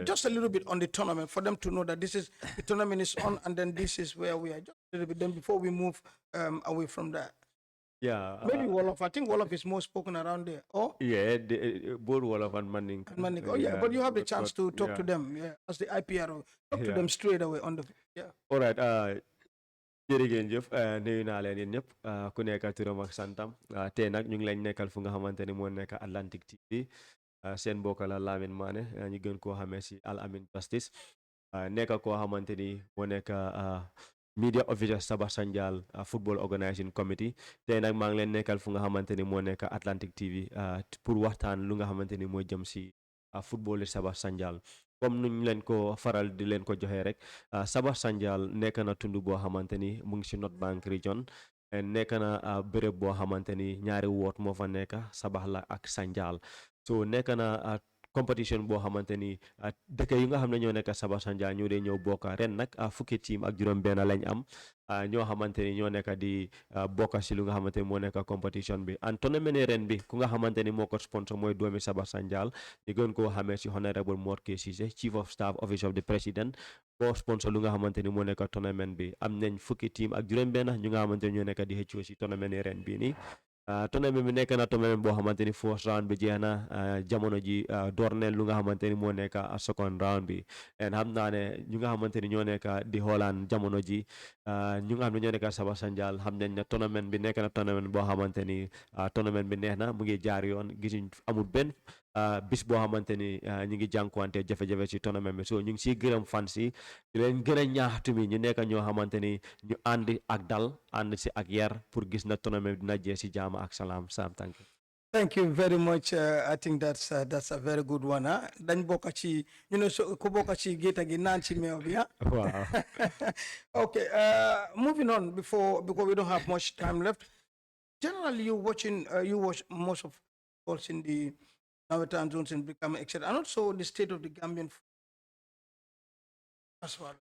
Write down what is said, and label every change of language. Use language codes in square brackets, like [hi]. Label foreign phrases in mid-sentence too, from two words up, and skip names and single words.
[en] just a little bit on the tournament for them to know that this is the tournament is on, and then this is where we are. Just a little bit. Then before we move away from that, Yeah. maybe Wolof. I think Wolof is more spoken around there. Oh, Yeah, both Wolof and Manning. and Mandinka. Oh yeah, but you have the chance to talk to yeah. them. Yeah, as the IPRO, talk to Yeah. them straight away on the. Yeah. All right. [wo] Jërëjëf nuyu naa leen yéen ñëpp ku nekk turam ak santam tey nag ñu ngi leen nekkal fu nga xamante ni moo nekk Atlantic TV seen mbokk la Lamin Mané ñu gën koo xamee si Al Amin Justice nekk koo xamante ni moo nekk [en] media officer [wo] Sabah Sanjal [en] football organizing committee [wo] tey nag maa ngi leen nekkal fu nga xamante ni moo nekk Atlantic TV pour waxtaan lu nga xamante ni moo jëm si football Sabah Sanjal comme nuñ leen ko faral di leen ko joxee rek Sabah Sanjal nekk na tund boo xamante ni mu ngi si North Bank region nekk na béréb boo xamante ni ñaari woot moo fa nekk Sabah la ak Sanjal so nekk na competition boo xamante ni dëkk yi nga xam ne ñoo nekk Sabah Sanjal ñoo dee ñëw bokka ren nag fukki team ak juróom-benn lañ am ñoo xamante ni ñoo nekk di bokka si lu nga xamante ni moo nekk competition bi and tournament ni ren bi ku nga xamante ni moo ko sponsor mooy doomi Sabah Sanjal ñu gën koo xamee si honorable Mor K Cissé [en] chief of staff office of the president [wo] moo sponsor lu nga xamante ni moo nekk tournament bi am nañ fukki team ak juróom-benn ñu nga xamante ni ñoo nekk di xëccoo si tournament ni ren bii nii tournament bi nekk na tournament boo xamante ni [en] first round [wo] bi jeex na jamono ji door neen lu nga xamante ni moo nekk [en] second round [wo] bi and xam naa ne ñu nga xamante ni ñoo nekk di xoolaan jamono ji ñu nga xam ne ñoo nekk Sabah Sanjal xam nañ ne tournament bi nekk na tournament boo xamante ni tournament bi neex na mu ngi jaar yoon gisuñ amul benn bis boo xamante ni ñu ngi jànkuwante jafe-jafe si tournament bi so ñu ngi siy gërëm fans yi di leen gën a ñaax tamit ñu nekk ñoo xamante ni ñu ànd ak dal ànd si ak yar pour gis na tournament bi dina jeex si jaama ak salaam [en] thank you. Thank you very much. I think that's a very good one. Huh? [wo] Dañ bokk ci so ku bokk ci gétta gi naan ci meew bi. [en] Wow. Okay. Moving on because we don't have much time left. Generally, you watch most of balls in the Nawetan zones in Brikama, etc. And also the state of the Gambian as well.